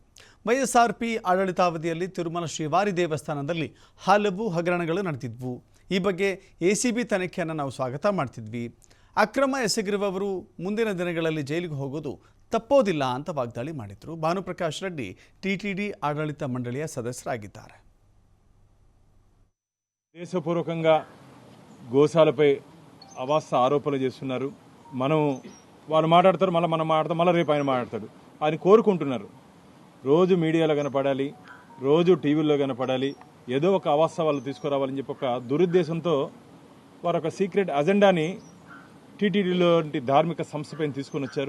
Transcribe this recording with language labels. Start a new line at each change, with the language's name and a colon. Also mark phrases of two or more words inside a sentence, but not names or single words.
Kannada: YSRP ಆಡಳಿತಾವಧಿಯಲ್ಲಿ ತಿರುಮಲ ಶ್ರೀವಾರಿ ದೇವಸ್ಥಾನದಲ್ಲಿ ಹಲವು ಹಗರಣಗಳು ನಡೆದಿದ್ವು. ಈ ಬಗ್ಗೆ ACB ತನಿಖೆಯನ್ನು ನಾವು ಸ್ವಾಗತ ಮಾಡ್ತಿದ್ವಿ. ಅಕ್ರಮ ಎಸಗಿರುವವರು ಮುಂದಿನ ದಿನಗಳಲ್ಲಿ ಜೈಲಿಗೆ ಹೋಗೋದು ತಪ್ಪೋದಿಲ್ಲ ಅಂತ ವಾಗ್ದಾಳಿ ಮಾಡಿದರು. ಭಾನುಪ್ರಕಾಶ್ ರೆಡ್ಡಿ ಟಿಟಿಡಿ ಆಡಳಿತ ಮಂಡಳಿಯ సదస్యರಾಗಿದ್ದಾರೆ.
Telugu: దేశపూర్వకంగా గోశాలపై అవాస్తవ ఆరోపణలు చేస్తున్నారు. మనం వాళ్ళు మాట్లాడతారు, మళ్ళీ మనం మాట్లాడతాం, మళ్ళీ రేపు ఆయన మాట్లాడతాడు. ఆయన కోరుకుంటున్నారు రోజు మీడియాలో కనపడాలి, రోజు టీవీల్లో కనపడాలి, ఏదో ఒక అవాస్తవాలు తీసుకురావాలని చెప్పి ఒక దురుద్దేశంతో వారు ఒక
English: secret agendani
Telugu: టీటీడీలో ధార్మిక సంస్థ పైన తీసుకొని వచ్చారు.